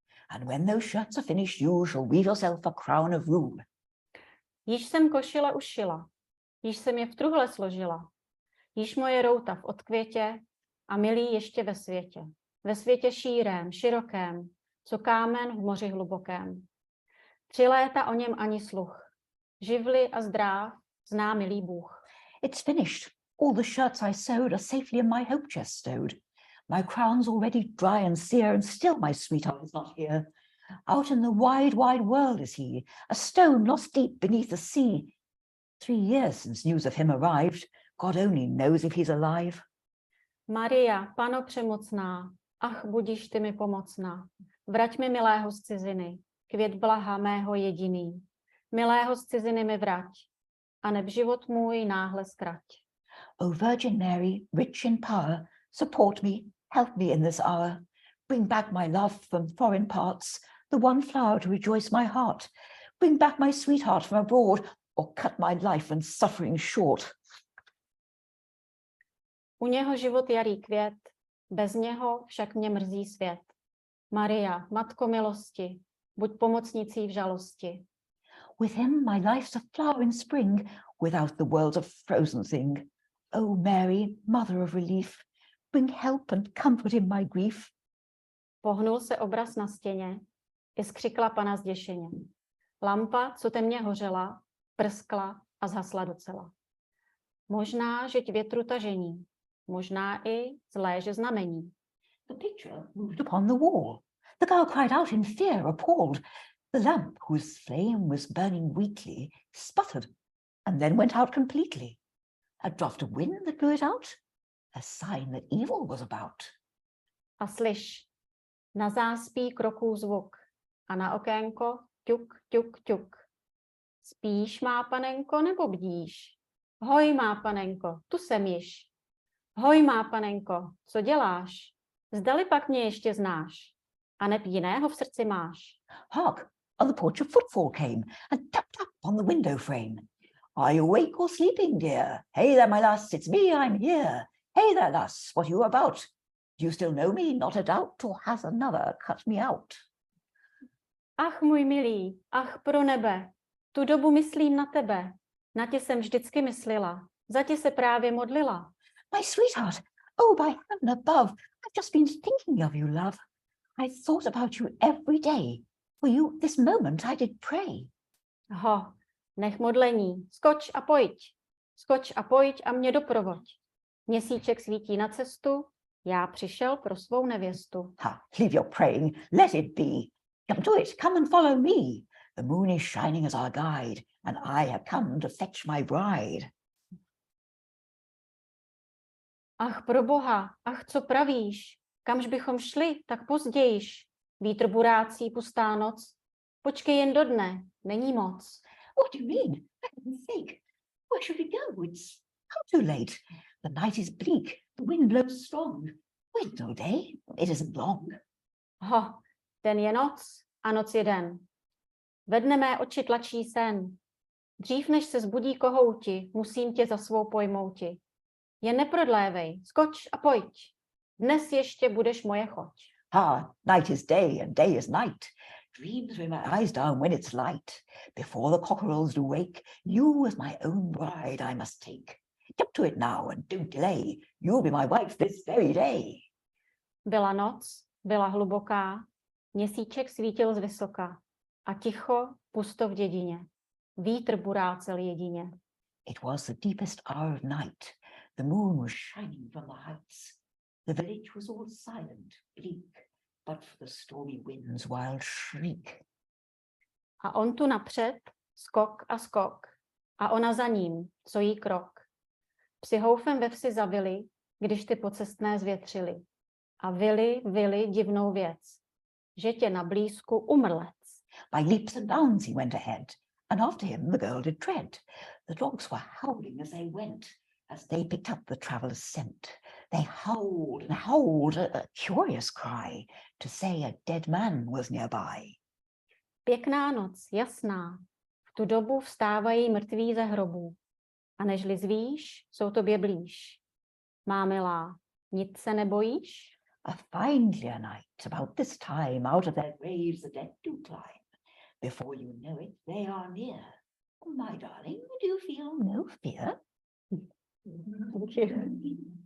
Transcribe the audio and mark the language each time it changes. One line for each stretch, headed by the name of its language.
English: And when those shirts are finished, you shall weave yourself a crown of rue.
Czech: Již jsem košile ušila, již jsem je v truhle složila, již moje routa v odkvětě a milý ještě ve světě šírém, širokém, co kámen v moři hlubokém. 3 léta o něm ani sluch, živli a zdráv zná milý Bůh.
English: It's finished. All the shirts I sewed are safely in my hope chest stowed. My crown's already dry and sere, and still my sweetheart is not here. Out in the wide, wide world is he, a stone lost deep beneath the sea. 3 years since news of him arrived. God only knows if he's alive.
Czech: Maria, Pano přemocná, ach, budíš ty mi pomocná. Vrať mi milého z ciziny, květ blaha mého jediný. Milého z ciziny mi vrať, a neb život můj náhle zkrať.
English: O Virgin Mary, rich in power, support me, help me in this hour. Bring back my love from foreign parts, the one flower to rejoice my heart. Bring back my sweetheart from abroad, or cut my life and suffering short.
Czech: U něho život jarý květ, bez něho však mě mrzí svět. Maria, matko milosti, buď pomocnicí v žalosti.
English: With him my life's a flower in spring, without the world's a frozen thing. O Mary, mother of relief, bring help and comfort in my grief.
Czech: Pohnul se obraz na stěně, i skřikla Pana zděšeně. Lampa, co temně hořela, prskla a zhasla docela. Možná, že větru tažení, možná i zlé, že znamení.
English: The picture moved upon the wall. The girl cried out in fear, appalled. The lamp, whose flame was burning weakly, sputtered and then went out completely. A draught of wind that blew it out, a sign that evil was about.
Czech: A slyš, na záspí kroků zvuk a na okénko ťuk, ťuk, ťuk. Spíš, má panenko, nebo bdíš? Hoj, má panenko, tu jsem již. Hoj, má panenko, co děláš? Zdali pak mě ještě znáš? A neb jiného v srdci máš?
English: Hark, on the porch a footfall came and tapped up on the window frame. Are you awake or sleeping, dear? Hey there, my lass, it's me, I'm here. Hey there, lass, what are you about? Do you still know me, not a doubt, or has another cut me out?
Czech: Ach, můj milý, ach, pro nebe, tu dobu myslím na tebe. Na tě jsem vždycky myslela, za tě se právě modlila.
English: My sweetheart, oh, by heaven above, I've just been thinking of you, love. I thought about you every day. For you, this moment I did pray.
Czech: Ho, nech modlení, skoč a pojď a mě doprovoď. Měsíček svítí na cestu, já přišel pro svou nevěstu.
English: Ha, leave your praying, let it be. Come to it, come and follow me. The moon is shining as our guide, and I have come to fetch my bride.
Czech: Ach, pro Boha, ach, co pravíš? Kamž bychom šli, tak pozdějiš. Vítr burácí, pustá noc. Počkej jen do dne, není moc.
English: What do you mean? For heaven's sake, where should we go? It's come too late. The night is bleak, the wind blows strong. Wait no day, it isn't long.
Czech: Ho, den je noc a noc je den. Ve dne mé oči tlačí sen. Dřív než se zbudí kohouti, musím tě za svou pojmouti. Jen neprodlévej, skoč a pojď. Dnes ještě budeš moje choť.
English: Ah, night is day and day is night. Dreams bring my eyes down when it's light. Before the cockerels do wake, you as my own bride I must take. Jump to it now and don't delay. You'll be my wife this very day.
Czech: Byla noc, byla hluboká, měsíček svítil z vysoka a ticho, pusto v dědině. Vítr burácel jedině.
English: It was the deepest hour of night. The moon was shining from the heights. The village was all silent, bleak, but for the stormy wind's wild shriek.
Czech: A on tu napřed, skok a skok, a ona za ním, co jí krok. Psi houfem ve vsi zavili, když ty pocestné zvětřili. A vili divnou věc, že tě na blízku umrlec.
English: By leaps and bounds he went ahead, and after him the girl did tread. The dogs were howling as they went, as they picked up the traveller's scent. They howled and howled, a curious cry, to say a dead man was nearby.
Czech: Pěkná noc, jasná, v tu dobu vstávají mrtví ze hrobů. A nežli zvíš, jsou tobě blíž. Má milá, nic se nebojíš?
English: A fine clear night, about this time, out of their graves the dead do climb. Before you know it, they are near. My darling, do you feel no fear? Thank you.